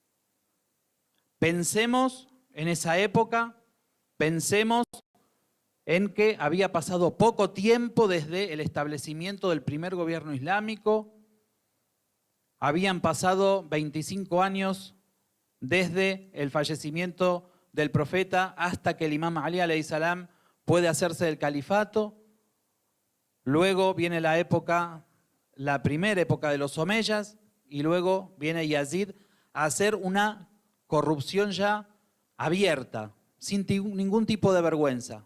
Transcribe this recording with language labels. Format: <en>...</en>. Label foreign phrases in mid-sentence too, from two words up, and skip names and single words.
<es>Pensemos en esa época, pensemos en que había pasado poco tiempo desde el establecimiento del primer gobierno islámico, habían pasado 25 años desde el fallecimiento del profeta hasta que el imam Ali</es> <ar>عليه السلام</ar> <es>puede hacerse del califato. Luego viene la época, la primera época de los omeyas, y luego viene Yazid a hacer una corrupción ya abierta, sin ningún tipo de vergüenza.</es>